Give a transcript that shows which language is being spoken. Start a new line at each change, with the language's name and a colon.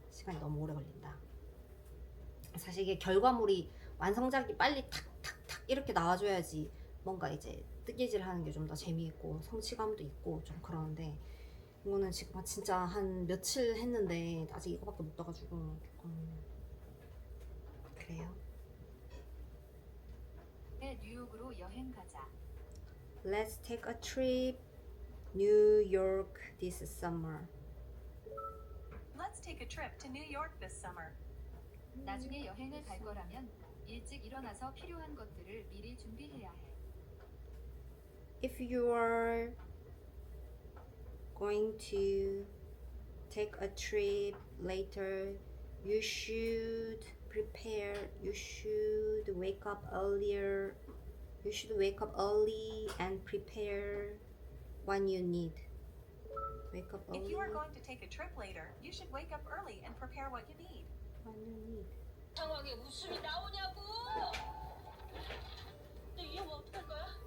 Korean: 시간이 너무 오래 걸린다. 사실 이게 결과물이 완성작이 빨리 탁탁탁 이렇게 나와줘야지 뭔가 이제 뜨개질 하는 게 좀 더 재미있고 성취감도 있고 좀 그러는데 이거는 지금 진짜 한 며칠 했는데 아직 이거밖에 못 떠가지고 그래요. 네, 뉴욕으로 여행 가자.
English: Let's take a trip New York this summer. Let's take a trip to New York this summer.
Korean: 나중에 여행을 갈 거라면 일찍 일어나서 필요한 것들을 미리 준비해야 해.
English: If you are going to take a trip later, you should prepare. You should wake up earlier. You should wake up early and prepare what you need. Wake up early. If you are going to take a trip later, you should wake up early and prepare what you need. What you need.
Korean: 상황에 웃음이 나오냐고! 너 이러면 어떡할 거야?